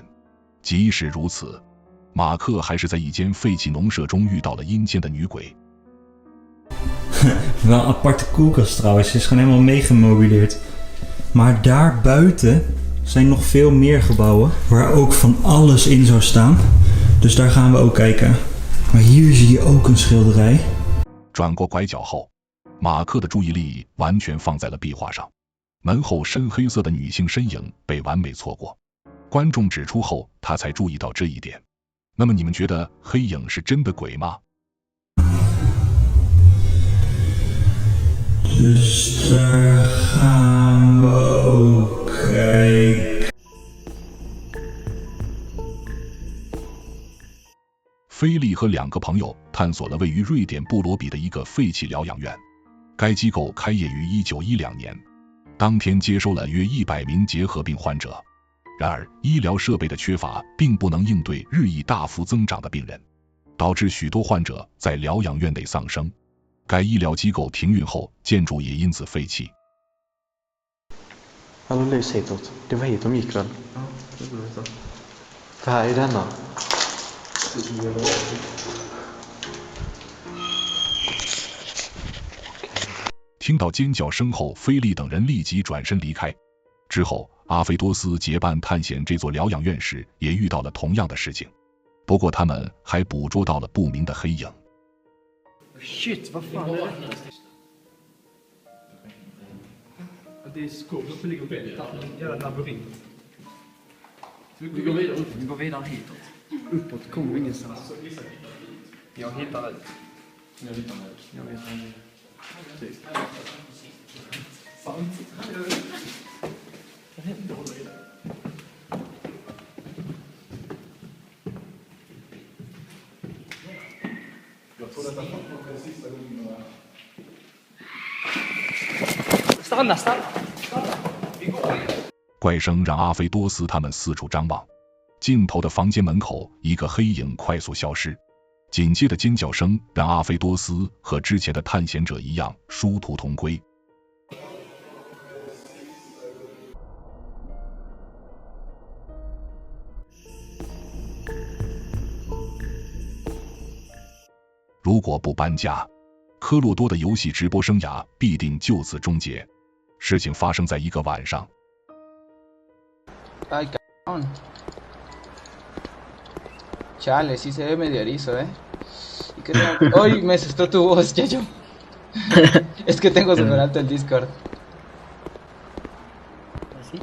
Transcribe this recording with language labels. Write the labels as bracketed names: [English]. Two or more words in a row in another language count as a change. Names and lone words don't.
[Chinese] 即使如此，马克还是在一间废弃农舍中遇到了阴间的女鬼。 [Dutch] Wel een aparte koelkast trouwens, is gewoon helemaal meegemobileerd. Maar daar buiten zijn nog veel meer gebouwen waar ook van alles in zou staan. Dus daar gaan we ook kijken. Maar hier zie je ook een schilderij. [Chinese] 转过拐角后，马克的注意力完全放在了壁画上，门后深黑色的女性身影被完美错过。观众指出后，他才注意到这一点。那么你们觉得黑影是真的鬼吗 [Dutch] ？Dus daar gaan we ook kijken. [Chinese] 菲利和2个朋友探索了位于瑞典布罗比的一个废弃疗养院，该机构开业于1912年，当天接收了约100名结核病患者。然而，医疗设备的缺乏并不能应对日益大幅增长的病人，导致许多患者在疗养院内丧生。该医疗機構停運後，建築也因此廢棄。 [Swedish] Hallå lys hitåt. Det var hit de gick väl? Ja, det blir så. För här är denna. [Chinese] 听到尖叫声后，菲利等人立即转身离开。之后，阿菲多斯结伴探险这座疗养院时，也遇到了同样的事情。不过他们还捕捉到了不明的黑影。 [Swedish] Shit, vad fan är det? Det är skogen som ligger och väntar. En jävla labyrint. Vi går vidare hitåt. Uppåt kommer vi ingenstans. Jag hittar det. Jag vet inte. Sant. Vad händer i det? Jag tror detta är den sista gången. Stanna! [Chinese] 怪声让阿菲多斯他们四处张望，尽头的房间门口，一个黑影快速消失。紧接着尖叫声让阿菲多斯和之前的探险者一样殊途同归。如果不搬家，科洛多的游戏直播生涯必定就此终结。事情发生在一个晚上。 [Spanish] Ay, cabrón. Chale, sí se ve medio erizo, ¿eh? Hoy me asustó tu voz, Yayo. Es que tengo súper alto el Discord. ¿Así?